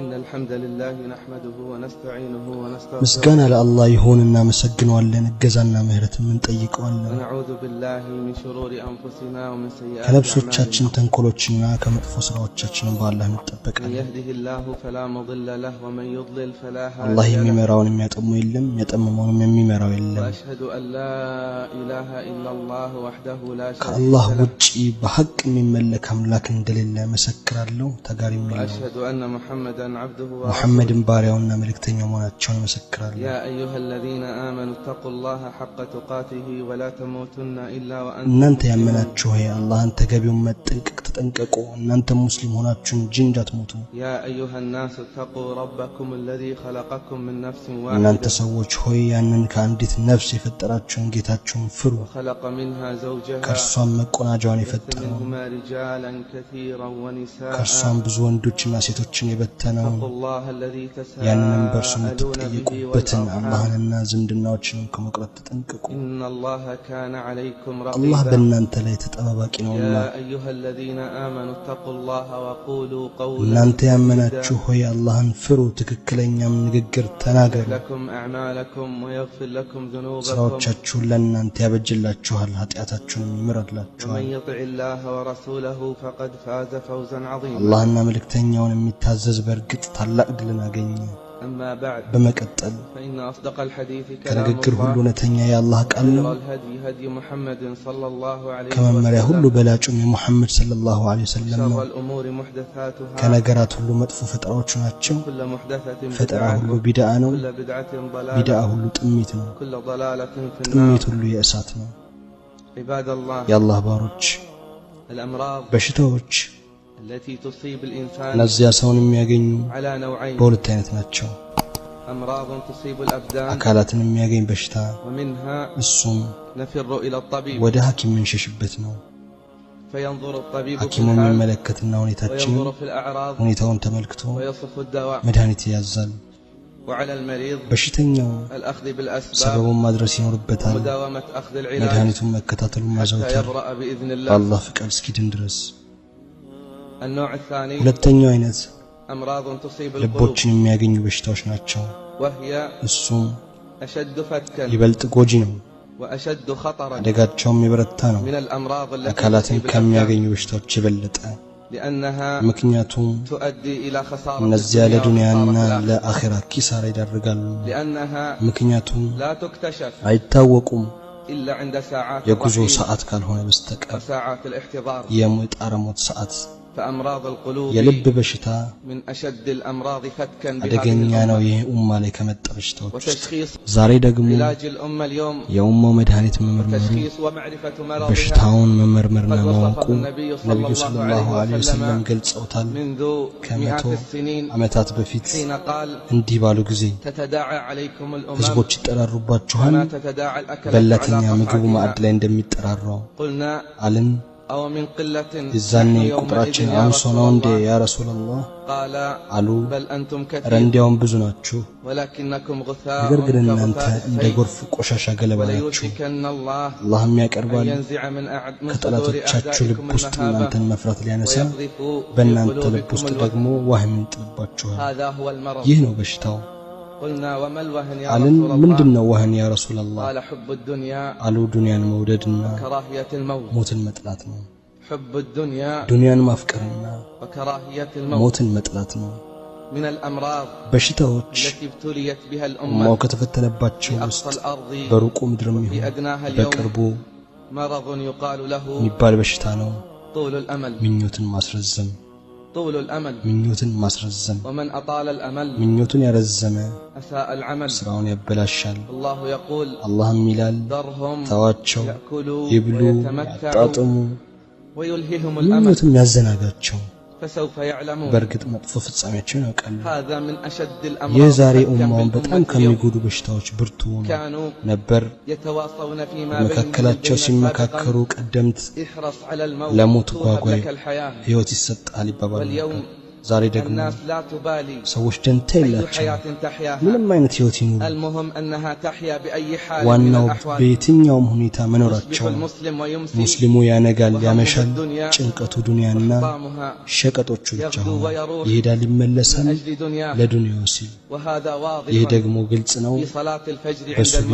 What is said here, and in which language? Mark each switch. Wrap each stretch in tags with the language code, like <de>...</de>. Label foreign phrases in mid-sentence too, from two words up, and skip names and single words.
<ar>الحمد لله نحمده ونستعينه ونستغفره مسكنا لله يهوننا مسجنوالن</ar> <am>እገዛና ምህረትን እንጠይቀዋለን</am> <ar>ونعوذ بالله من شرور انفسنا ومن سيئات</ar> <am>ከነፍሶቻችን ተንኮሎችና ከመጥፎ ስራዎቻችን በአላህ እንጠበቃለን</am> <ar>يهده الله فلا مضل له ومن يضلل فلا هادي له</ar> <am>الله የሚመራውን የሚያጠሙ የለም ያጠመመውን የሚመራው የለም</am> <ar>واشهد ان لا اله الا الله وحده لا شريك له</ar> <am>ከአላህ ውጪ በሐቅ የሚመለክ አምላክ እንደሌለ መሰክራለሁ ተጋሪም ነው</am> <ar>واشهد ان محمدا عبده ورسوله</ar> <am>محمد ባሪያውና መልእክተኛው መሆናቸውን መሰክራለሁ</am> <ar>يا ايها الذين امنوا اتقوا الله حق تقاته ولا تموتن الا وانتم</ar> <am>እናንተ ያመናችሁ ሆይ አላህን ተገቢውን መጠንቀቅ ተጠንቀቁ እናንተ ሙስሊም ሆናችሁ እንጂ እንዳትሞቱ</am> <ar>يا ايها الناس اتقوا ربكم الذي خلقكم من نفس</ar> <am>እናንተ</am> <ar>واحده</ar> <am>ሰዎች ሆይ ያንን ከአንዲት ነፍስ የፈጠራችሁን ጌታችሁን ፍሩ</am> <ar>خلق منها زوجها</ar> <am>ከርሷም መቆናጃውን የፈጠረው</am> <ar>منهما رجالا كثيرا ونساء</ar> <am>ከርሷም ብዙ ወንዶችና ሴቶችን የበተነው</am> <ar>اتقوا الله الذي</ar> <am>ያንን በርሱ</am> <ar>تساءلون به</ar> <am>የምትጠየቁበትን አላህንና ዝምድናዎችን ከመቅረት ተጠንቀቁ</am> <ar>إن الله كان عليكم</ar> <am>አላህ</am> <ar>رقيبا</ar> <am>በእናንተ ላይ ተጠባባቂ ነውና</am> <ar>يا أيها الذين آمنوا اتقوا الله وقولوا قولا</ar> <am>እናንተ ያመናችሁ ሆይ አላህን ፍሩ ትክክለኛም ንግግር ተናገሩ</am> <ar>لكم أعمالكم ويغفر لكم ذنوبكم</ar> <am>ስራዎቻችሁን ለእናንተ ያበጅላችኋል ኃጢአታችሁንም ይምራላችኋል</am> <ar>ومن يطع الله ورسوله فقد فاز فوزا عظيما</ar> <am>አላህና መልእክተኛውን የሚታዘዝ በርግጥ ታላቅ ድልን አገኘ</am> <ar>أما بعد</ar> <am>በመቀጠል</am> <ar>فإن أصدق الحديث كلام</ar> <am>ከንግግር ሁሉ</am> <ar>الله</ar> <am>እውነተኛ የአላህ ቃል ነው</am> <ar>خير الهدي هدي محمد صلى الله عليه</ar> <am>ከመመሪያ ሁሉ</am> <ar>وسلم</ar> <am>በላጩም የሙሐመድ</am> <ar>صلى الله عليه وسلم</ar> <am>ነው</am> <ar>شر الأمور محدثاتها</ar> <am>ከነገራት ሁሉ መጥፎ ፈጠራዎች ናቸው</am> <ar>كل محدثة</ar> <am>ፈጠራ</am> <ar>بدعة</ar> <am>ሁሉ ቢድዓ ነው</am> <ar>كل بدعة</ar> <am>ቢድዓ</am> <ar>ضلالة</ar> <am>ሁሉ ጥሚት ነው</am> <ar>كل ضلالة في النار</ar> <am>ጥሚት ሁሉ የእሳት ነው</am> <ar>عباد الله</ar> <am>የአላህ ባሮች</am> <ar>الأمراض</ar> <am>በሽታዎች</am> <ar>التي تصيب الإنسان</ar> <am>እነዚያ ሰውን የሚያገኙ</am> <ar>على نوعين</ar> <am>በሁለት አይነት ናቸው</am> <ar>أمراض تصيب الأبدان</ar> <am>አካላትን የሚያገኝ በሽታ</am> <ar>ومنها</ar> <am>እሱም</am> <ar>نفر إلى الطبيب</ar> <am>ወደ ሐኪም መንሸሽበት ነው</am> <ar>فينظر الطبيب في</ar> <am>ሐኪሙ</am> <ar>الحال</ar> <am>የሚመለከትና ሁኔታችንን</am> <ar>وينظر في الأعراض</ar> <am>ሁኔታውን ተመልክቶ</am> <ar>ويصف الدواء</ar> <am>መድኃኒት ያዛል</am> <ar>وعلى المريض</ar> <am>በሽተኛው</am> <ar>الأخذ بالأسباب</ar> <am>ሰበቡን ማድረስ ይኖርበታል</am> <ar>ومداومة أخذ العلاج</ar> <am>መድኃኒቱን መከታተሉን</am> <ar>حتى</ar> <am>ማዘውተር</am> <ar>يبرأ بإذن الله</ar> <am>በአላህ ፍቃድ እስኪድን ድረስ</am> <ar>النوع الثاني</ar> <am>ሁለተኛው አይነት</am> <ar>أمراض تصيب القلوب</ar> <am>ልቦችን የሚያገኙ በሽታዎች ናቸው</am> <ar>وهي</ar> <am>እሱም</am> <ar>أشد فتكا</ar> <am>ይበልጥ ጎጂ ነው</am> <ar>وأشد خطرا</ar> <am>አደጋቸውም የበረታ ነው</am> <ar>من الأمراض التي</ar> <am>አካላትን</am> <ar>تصيب الأبدان</ar> <am>ከሚያገኙ በሽታዎች የበለጠ</am> <ar>لأنها</ar> <am>ምክንያቱም</am> <ar>تؤدي إلى خسارة</ar> <am>እነዚያ</am> <ar>الدنيا</ar> <am>ለዱንያና</am> <ar>وخسارة الآخرة.</ar> <am>ለአኺራ ኪሳራ ይዳርጋሉ</am> <ar>لأنها</ar> <am>ምክንያቱም</am> <ar>لا تكتشف</ar> <am>አይታወቁም</am> <ar>إلا عند ساعات</ar> <am>የጉዞ</am> <ar>الرحيل</ar> <am>ሰዓት ካልሆነ በስተቀር</am> <ar>وساعات الاحتضار</ar> <am>የሙጣረ ሞት ሰዓት</am> <ar>فأمراض القلوب</ar> <am>የልብ በሽታ</am> <ar>من أشد الأمراض فتكا بهذه</ar> <am>አደገኛ ነው</am> <ar>الأمة</ar> <am>ይህ ኡማ ላይ ከመጣ በሽታዎች ውስጥ</am> <ar>وتشخيص</ar> <am>ዛሬ ደግሞ</am> <ar>علاج الأمة اليوم</ar> <am>የኡማው መድኃኒት መመርመሩ</am> <ar>تشخيص ومعرفة مرضها</ar> <am>በሽታውን መመርመርና</am> <ar>قد</ar> <am>ማወቁ</am> <ar>وصفه النبي</ar> <am>ነብዩ</am> <ar>صلى</ar> <am>ሰለላሁ</am> <ar>الله</ar> <am>ዐለይሂ</am> <ar>عليه</ar> <am>ወሰለም</am> <ar>وسلم</ar> <am>ገልጸውታል</am> <ar>منذ</ar> <am>ከመቶ</am> <ar>مئات السنين</ar> <am>ዓመታት በፊት</am> <ar>حين قال</ar> <am>እንዲህ ባሉ ጊዜ</am> <ar>تتداعى عليكم الأمم</ar> <am>ህዝቦች ይጠራሩባችኋል</am> <ar>كما تتداعى الأكلة</ar> <am>በላተኛ</am> <ar>على</ar> <am>ምግቡ ማዕድ</am> <ar>قطعتها</ar> <am>ላይ እንደሚጠራራው</am> <ar>قلنا</ar> <am>አልን</am> <ar>أو من قلة</ar> <am>የዛኔ</am> <ar>نحن يومئذ</ar> <am>ቁጥራችን</am> <ar>يا</ar> <am>አንሶ</am> <ar>رسول</ar> <am>ነው እንዴ</am> <ar>الله يا رسول الله قال</ar> <am>አሉ</am> <ar>بل أنتم كثير</ar> <am>ረንዲያውን ብዙ ናችሁ</am> <ar>ولكنكم غثاء</ar> <am>ነገር ግን እናንተ</am> <ar>كغثاء</ar> <am>እንደ</am> <ar>السيل</ar> <am>ጎርፍ ቆሻሻ ገለባ ናችሁ</am> <ar>وليوشكن الله</ar> <am>አላህም</am> <ar>أن</ar> <am>ያቀርባል</am> <ar>ينزع من صدور</ar> <am>ከጠላቶቻችሁ ልብ</am> <ar>أعدائكم</ar> <am>ውስጥ እናንተን</am> <ar>المهابة</ar> <am>መፍራት ሊያነሳ</am> <ar>ويقذف في</ar> <am>በእናንተ ልብ</am> <ar>قلوبكم</ar> <am>ውስጥ</am> <ar>الوهن</ar> <am>ደግሞ ዋህም ይጥልባችኋል</am> <ar>هذا هو المرض</ar> <am>ይህ ነው በሽታው</am> <ar>قلنا وما الوهن يا</ar> <am>አልን</am> <ar>رسول الله</ar> <am>ምንድነው ዋህን</am> <ar>يا رسول الله قال حب الدنيا</ar> <am>አሉ ዱንያን መውደድና</am> <ar>وكراهية الموت</ar> <am>ሞትን መጥላት ነው</am> <ar>حب الدنيا</ar> <am>ዱንያን ማፍቀርና</am> <ar>وكراهية الموت</ar> <am>ሞትን መጥላት ነው</am> <ar>من الأمراض</ar> <am>በሽታዎች</am> <ar>التي ابتليت بها</ar> <am>ኡማው</am> <ar>الأمة</ar> <am>ከተፈተነባቸው</am> <ar>في</ar> <am>ውስጥ</am> <ar>أقصى الأرض</ar> <am>በሩቁ ምድርም</am> <ar>في</ar> <am>ይሁን</am> <ar>أدناها</ar> <am>በቅርቡ</am> <ar>اليوم مرض يقال له</ar> <am>የሚባል በሽታ ነው</am> <ar>طول الأمل</ar> <am>ምኞትን ማስረዘም</am> <ar>طول الأمل</ar> <am>ምኞትን ማስረዘም</am> <ar>ومن أطال الأمل</ar> <am>ምኞትን ያረዘመ</am> <ar>أساء العمل</ar> <am>ስራውን ያበላሻል</am> <ar>الله يقول</ar> <am>አላህም ይላል</am> <ar>ذرهم</ar> <am>ተዋቸው</am> <ar>يأكلوا</ar> <am>ይብሉ</am> <ar>ويتمتعوا</ar> <am>ያጣጥሙ</am> <ar>ويلههم الأمل</ar> <am>ምኞትም ያዘናጋቸው</am> <ar>فسوف يعلمون</ar> <am>በርግጥ መጥፎ ፍጻሜያቸውን ያውቃሉ</am> <ar>هذا من أشد الأمراض</ar> <am>የዛሬ</am> <ar>فتكا</ar> <am>ኡማውን በጣም</am> <ar>بالأمة اليوم</ar> <am>ከሚጎዱ በሽታዎች ብርቱ</am> <ar>كانوا</ar> <am>ነበር</am> <ar>يتواصون فيما</ar> <am>በመካከላቸው</am> <ar>بينهم</ar> <am>ሲመካከሩ ቀደምት</am> <ar>احرص على الموت</ar> <am>ለሞት</am> <ar>طوبى</ar> <am>ጓጓይ</am> <ar>لك الحياة</ar> <am>ህይወት ይሰጣል ይባባሉ</am> <ar>واليوم</ar> <am>ዛሬ ደግሞ ሰዎች ደንታ የላቸው ምንም አይነት ህይወት ይኑሩ ዋናው በየትኛውም ሁኔታ መኖራቸው ሙስሊሙ ያነጋል ያመሻል ጭንቀቱ ዱንያና ሸቀጦቹ ብቻ ነው ይሄዳል ይመለሳል ለዱንያው ሲል ይሄ ደግሞ ግልጽ ነው በሱቢ</am>